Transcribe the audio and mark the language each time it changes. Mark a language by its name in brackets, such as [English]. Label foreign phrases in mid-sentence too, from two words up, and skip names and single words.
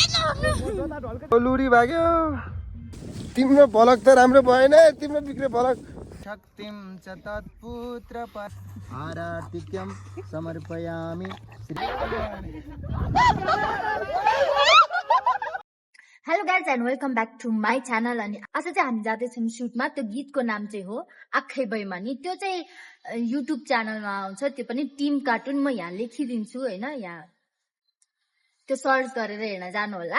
[Nepali] लुरी भाग्यो तिम्रो भलक त राम्रो भएन तिम्रो बिग्रे भलक [Sanskrit] शक्तिं च तत्पुत्र आराधिक्यं समर्पयामि। [English] Hello guys and welcome back to my channel. [Nepali] अनि आज चाहिँ हामी जाँदैछौँ सुटमा। त्यो गीतको नाम चाहिँ हो आँखै बैमानी। त्यो चाहिँ युट्युब च्यानलमा आउँछ, त्यो पनि टिम कार्टुन। म यहाँ लेखिदिन्छु होइन, यहाँ त्यो सर्च गरेर हेर्न जानु होला।